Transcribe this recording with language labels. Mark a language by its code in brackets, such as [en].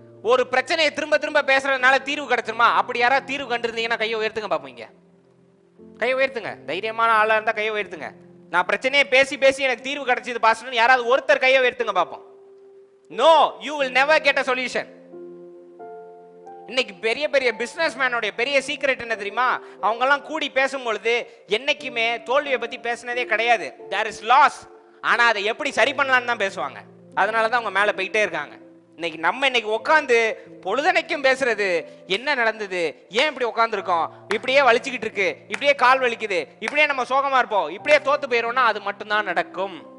[ta] ஒரு பிரச்சனையை திரும்ப திரும்ப பேசுறதுனால தீர்வு கிடைச்சிருமா? அப்படி யாராவது தீர்வு கண்டிருந்தீங்கன்னா கையை உயர்த்துங்க பாப்பீங்க. கையை உயர்த்துங்க. தைரியமான ஆளா இருந்தா கையை உயர்த்துங்க. நான் பிரச்சனையை பேசி பேசி எனக்கு தீர்வு கிடைச்சது பாஸ்டர் யாராவது ஒருத்தர் கையை உயர்த்துங்க பாப்போம். [en] No, you will never get a solution. [ta] இன்னைக்கு பெரிய பெரிய பிசினஸ் மேனோட பெரிய சீக்ரெட் என்ன தெரியுமா? அவங்க எல்லாம் கூடி பேசும்பொழுது என்னைக்குமே தோல்வியை பத்தி பேசினதே கிடையாது. [en] There is loss. [ta] ஆனா அதை எப்படி சரி பண்ணலாம்னு தான் பேசுவாங்க. அதனாலதான் அவங்க மேல போயிட்டே இருக்காங்க. இன்னைக்கு உட்காந்து பொழுதனைக்கும் பேசுறது என்ன நடந்தது, ஏன் இப்படி உட்கார்ந்து இருக்கோம், இப்படியே வலிச்சுக்கிட்டு இருக்கு, இப்படியே கால் வலிக்குது, இப்படியே நம்ம சோகமா இருப்போம், இப்படியே தோத்து போயிரோம்னா அது மட்டும்தான் நடக்கும்.